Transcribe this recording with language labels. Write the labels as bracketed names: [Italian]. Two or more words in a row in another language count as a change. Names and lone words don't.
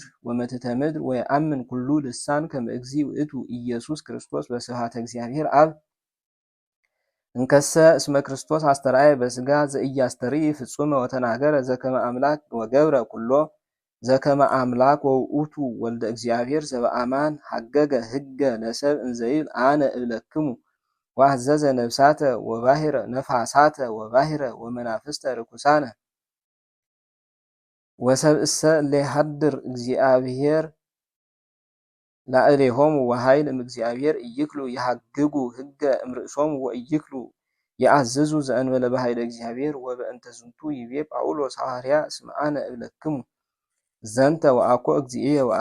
[Geez] ወመትሕተ ምድር ወየአምን ኩሉ ልሳን ከመ እግዚእ ውእቱ ኢየሱስ ክርስቶስ በስብሐተ እግዚአብሔር አብ እንከሰ እስመ ክርስቶስ አስተርአየ በሥጋ ዘኢያስተርኢ ፍጹመ ወተናገረ ዘከመ አምላክ ወገብረ ኩሎ ዘከመ አምላክ ወውእቱ ወልደ እግዚአብሔር ዘበአማን ሐገገ ሕገ ለሰብእ እንዘይብል አነ እብለክሙ ወአዘዘ ነፍሳተ ወባሕረ ነፋሳተ ወባሕረ ወመናፍስተ ርኩሳነ ወሰብእሰ እለ ይሐድር እግዚአብሔር ላዕሌሆሙ ወኃይል እምእግዚአብሔር ኢይክሉ ይሐግጉ ሕገ እምርእሶሙ ወኢይክሉ ይአዝዙ ዘእንበለ በኃይለ እግዚአብሔር ወበእንተ ዝንቱ ይቤ ጳውሎስ ሐዋርያ እስመ አነ እብለክሙ ዘንተ ወአኮ እግዚእየ